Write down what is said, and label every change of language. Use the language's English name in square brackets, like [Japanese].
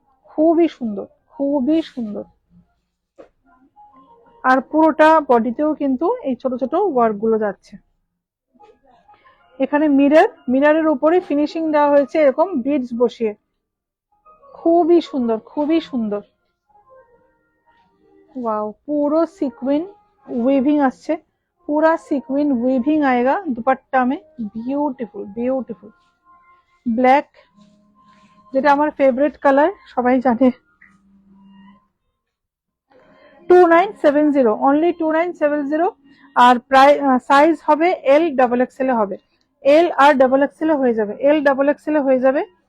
[Bangla] খুবই সুন্দর, খুবই সুন্দর। আর পুরোটা বডিতেও কিন্তু এই ছোট ছোট ওয়ার্ক গুলো যাচ্ছে। এখানে মিররের উপরে ফিনিশিং দেওয়া হয়েছে এরকম বিডস বসিয়ে, খুবই সুন্দর, খুবই সুন্দর। [Hindi] वाओ, पूरा सीक्वेंस वीविंग [Bangla] আসছে, [Hindi] पूरा सीक्वेंस वीविंग आएगा दुपट्टा में, ब्यूटीफुल ब्यूटीफुल। [Bangla] ব্ল্যাক, যেটা আমার ফেভারিট কালার, সবাই জানে। 2970, অনলি 2970। আর প্রায় সাইজ হবে এল ডাবল এক্সেল হবে, এল আর ডাবল এক্সেল হয়ে যাবে, এল ডাবল এক্সেল হয়ে যাবে।